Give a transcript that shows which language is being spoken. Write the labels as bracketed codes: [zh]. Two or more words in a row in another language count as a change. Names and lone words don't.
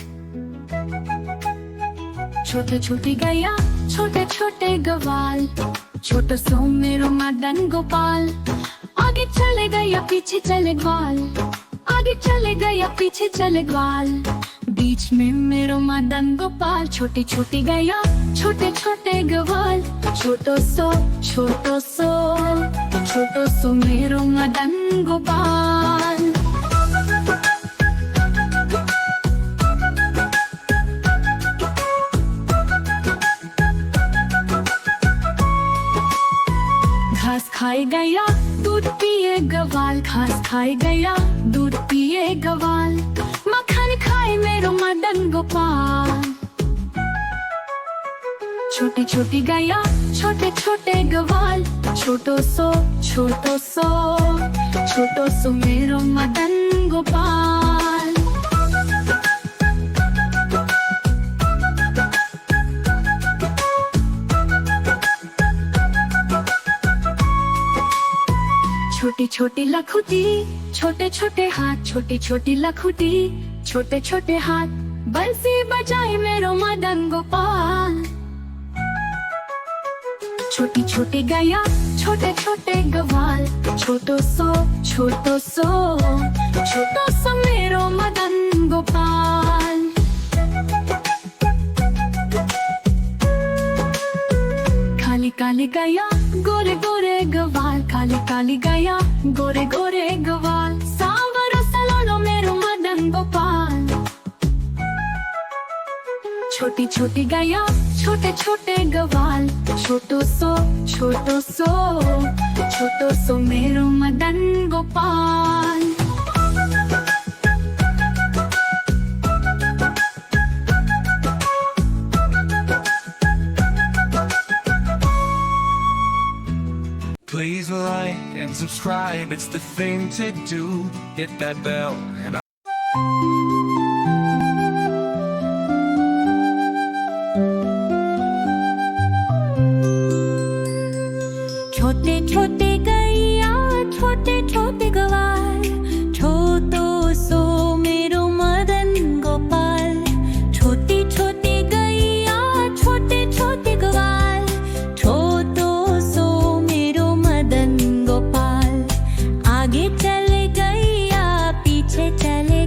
[hi] छोटे छोटी गैया छोटे छोटे गवाल, छोटा सो मेरो मदन गोपाल। आगे चले गया पीछे चले ग्वाल, आगे चले गया पीछे चले ग्वाल। बीच में मेरो मदन गोपाल। छोटी छोटी गैया छोटे छोटे गवाल, छोटो सो छोटो सो छोटो सो मेरो मदन गोपाल। घास खाए गया दूध पिए गवाल, घास खाए गया दूध पिए गवाल। मक्खन खाए मेरो मदन गोपाल। छोटी छोटी गैया छोटे छोटे गवाल, छोटो सो छोटो सो छोटो सो मेरो मदन गोपाल। छोटी छोटी लखुटी छोटे छोटे हाथ, छोटी छोटी लखुटी छोटे छोटे हाथ। बंसी बजाए मेरो मदन गोपाल। छोटी छोटी गैया छोटे छोटे गवाल, छोटो सो छोटो सो छोटो सो मेरो मदन गोपाल। काली काली गैया गोरे गोरे गवाल, काली काली गैया गोरे गोरे गवाल। सावरो सलोनो मेरो मदन गोपाल। छोटी छोटी गैया छोटे छोटे गवाल, छोटो सो छोटो सो छोटो सो मेरो मदन गोपाल। [en] Please like and subscribe, it's the thing to do. Hit that bell and [hi] छोटे छोटे गैया छोटे छोटे गवाल, छोटो सो मेरो मदन गोपाल। छोटी छोटी गैया छोटे छोटे गवाल, छोटो सो मेरो मदन गोपाल। आगे चले गैया पीछे चले